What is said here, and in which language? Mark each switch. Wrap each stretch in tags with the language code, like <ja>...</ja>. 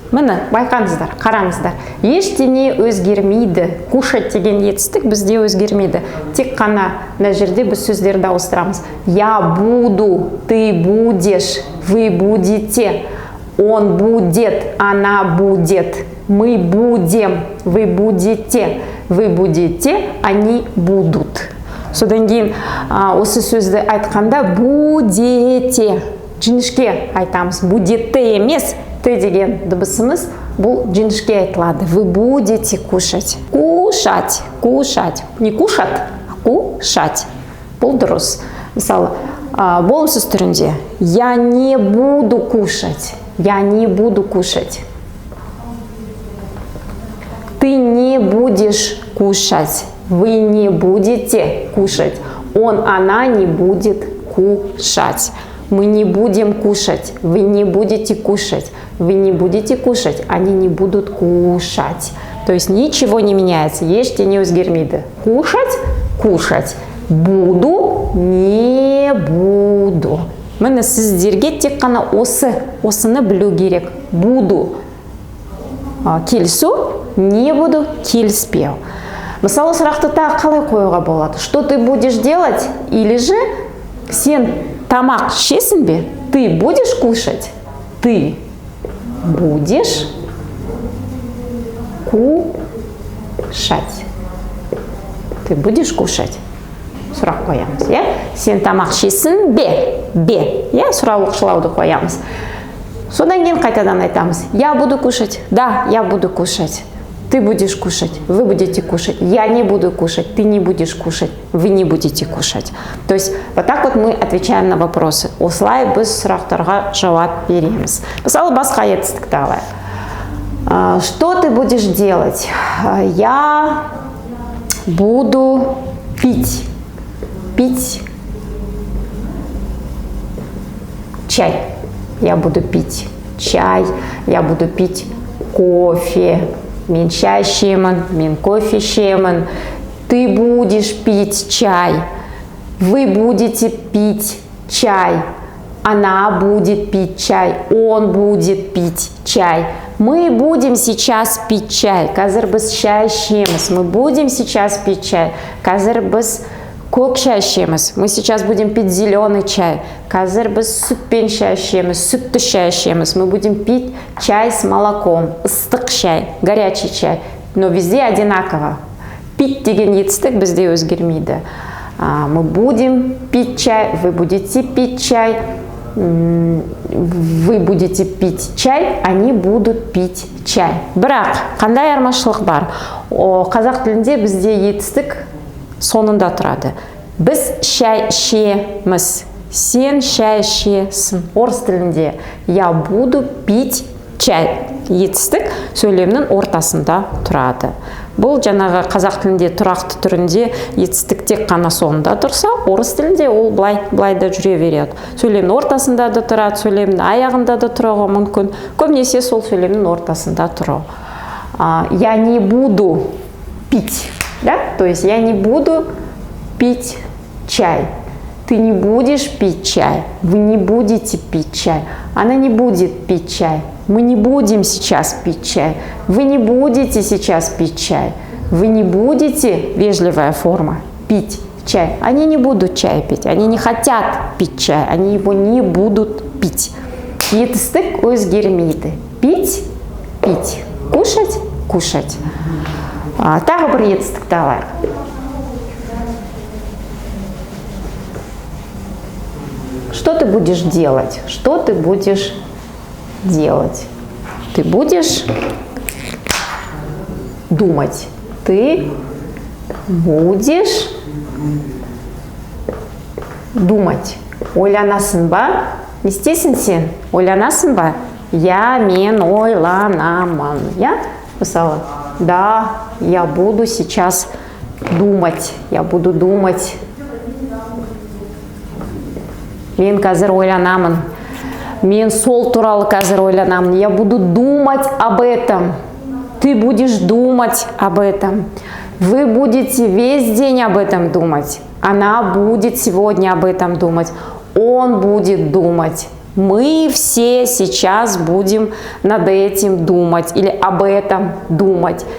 <kk>Міне, байқаңыздар, қараңыздар. Ештеңе өзгермейді. Кушать деген етістік бізде өзгермейді. Тек қана мына жерде біз сөздерді ауыстырамыз.</kk> <ru>Я буду, ты будешь, вы будете, он будет, она будет, мы будем, вы будете, они будут.</ru> <kk>Содан кейін осы сөзді айтқанда будете, жіңішке айтамыз. Будете емес. Ты деген дыбысымыз бұл жіңішке айтылады.</kk> <ru>Вы будете кушать. Кушать. Кушать. Не кушать, а кушать.</ru> <kk>Бұл дұрыс. Мысалы, болымсыз түрінде.</kk> <ru>Я не буду кушать. Я не буду кушать. Ты не будешь кушать. Вы не будете кушать. Он, она не будет кушать. Мы не будем кушать. Вы не будете кушать. Вы не будете кушать. Они не будут кушать. То есть ничего не меняется.</ru> <kk>Ештеңе өзгермейді.</kk> <ru>Кушать, кушать. Буду, не буду.</ru> <kk>Міне сіздерге тек қана осыны білу керек. Буду келісу, не буду келіспеу. Мысалы, сұрақты тағы қалай қоюға болады?</kk> <ru>Что ты будешь делать?</ru> <kk>Или же сен тамақ ішесің бе?</kk> <ru>Ты будешь кушать? Ты будешь кушать. Ты будешь кушать.</ru> <kk>Сұрақ қоямыз. Сен тамақ ішесің бе? Сұрауды қоямыз. Содан кейін қайтадан айтамыз.</kk> <ru>Я буду кушать. Да, я буду кушать. Ты будешь кушать, вы будете кушать. Я не буду кушать, ты не будешь кушать, вы не будете кушать. То есть вот так вот мы отвечаем на вопросы.</ru> <kk>Осылай біз сұрақтарға жауап береміз. Мысалы, басқа етістікті алайық.</kk> <ru>Что ты будешь делать? Я буду пить. Пить чай. Я буду пить чай. Я буду пить кофе.</ru> <kk>Мен чай ішемін, мен кофе ішемін.</kk> <ru>Ты будешь пить чай. Вы будете пить чай. Она будет пить чай. Он будет пить чай. Мы будем сейчас пить чай.</ru> <kk>Қазір біз чай ішеміз.</kk> <ru>Мы будем сейчас пить чай.</ru> <kk>Қазір біз көк чай ішеміз.</kk> <ru>Мы сейчас будем пить зеленый чай.</ru> <kk>Қазір біз сүтпен чай ішеміз, сүтті чай ішеміз.</kk> <ru>Мы будем пить чай с молоком.</ru> <kk>Ыстық чай,</kk> <ru>горячий чай. Но везде одинаково.</ru> <kk>Пить деген етістік бізде өзгермейді.</kk> <ru>Мы будем пить чай, вы будете пить чай. Вы будете пить чай, они будут пить чай.</ru> <kk>Бірақ, қандай айырмашылық бар? Қазақ тілінде бізде етістік соңында тұрады. Біз шай ішеміз. Сен шай ішесің. Орыс тілінде</kk> <ru>я буду пить чай.</ru> <kk>Етістік сөйлемнің ортасында тұрады. Бұл жаңағы қазақ тілінде тұрақты түрінде етістік тек қана соңында тұрса, орыс тілінде ол былай да жүре береді. Сөйлемнің ортасында да тұрады, сөйлемнің аяғында да тұруға мүмкін. Көбінесе сол сөйлемнің ортасында тұру.</kk> <ru>Я не буду пить. Да? То есть я не буду пить чай. Ты не будешь пить чай. Вы не будете пить чай. Она не будет пить чай. Мы не будем сейчас пить чай. Вы не будете сейчас пить чай. Вы не будете, вежливая форма, пить чай. Они не будут чай пить. Они не хотят пить чай. Они его не будут пить.</ru> <kk>Етістік өзгермейді. Пить, пить.</kk> <ru>Кушать, кушать.</ru> <kk>Тағы бір етістікті алайық.</kk> <ru>Что ты будешь делать? Что ты будешь делать. Ты будешь думать. Ты будешь думать.</ru> <kk>Ойланасың ба? Не істейсің сен? Ойланасың ба? Мен ойланамын. Мысалы,</kk> <ru>да, я буду сейчас думать. Я буду думать.</ru> <kk>Мен қазір ойланамын. Мен сол туралы қазір ойланамын.</kk> <ru>Я буду думать об этом. Ты будешь думать об этом. Вы будете весь день об этом думать. Она будет сегодня об этом думать. Он будет думать. Мы все сейчас будем над этим думать или об этом думать.</ru>